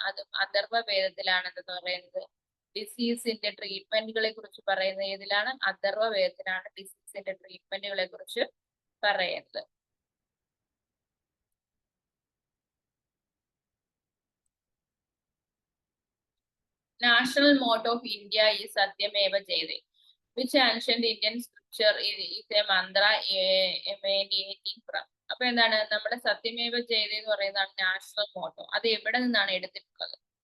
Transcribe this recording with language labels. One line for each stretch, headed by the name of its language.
Malayalam: അതും അഥർവ വേദത്തിലാണെന്ന് പറയുന്നത്. ഡിസീസിന്റെ ട്രീറ്റ്മെന്റുകളെ കുറിച്ച് പറയുന്നത് ഏതിലാണ്? അഥർവ വേദത്തിലാണ് ഡിസീസിന്റെ ട്രീറ്റ്മെന്റുകളെ കുറിച്ച് പറയുന്നത്.
English: National motto of India ഈ സത്യമേവ ജയതേ. Which ancient Indian scripture is a mantra emanating from?
Malayalam: അപ്പൊ എന്താണ്? നമ്മുടെ സത്യമേവ ജയതേ എന്ന് പറയുന്നതാണ് നാഷണൽ മോട്ടോ. അത് എവിടെ നിന്നാണ് എടുത്തിട്ടുള്ളത്?